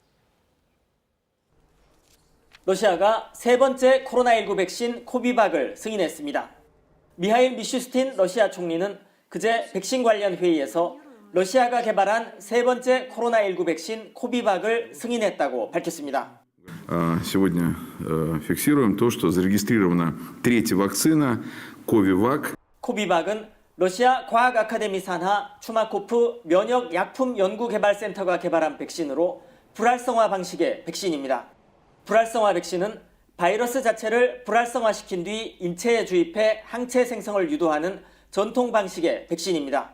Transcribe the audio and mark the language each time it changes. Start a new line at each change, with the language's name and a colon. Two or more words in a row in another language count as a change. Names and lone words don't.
Korean: 러시아가 세 번째 코로나19 백신 코비박을 승인했습니다. 미하일 미슈스틴 러시아 총리는 그제 백신 관련 회의에서 러시아가 개발한 세 번째 코로나19 백신 코비박을 승인했다고 밝혔습니다.
Russian: Сегодня фиксируем то, что зарегистрирована третья вакцина Covivac.
Korean: 코비박은 러시아 과학 아카데미 산하 추마코프 면역 약품 연구개발센터가 개발한 백신으로 불활성화 방식의 백신입니다. 불활성화 백신은 바이러스 자체를 불활성화시킨 뒤 인체에 주입해 항체 생성을 유도하는 전통 방식의 백신입니다.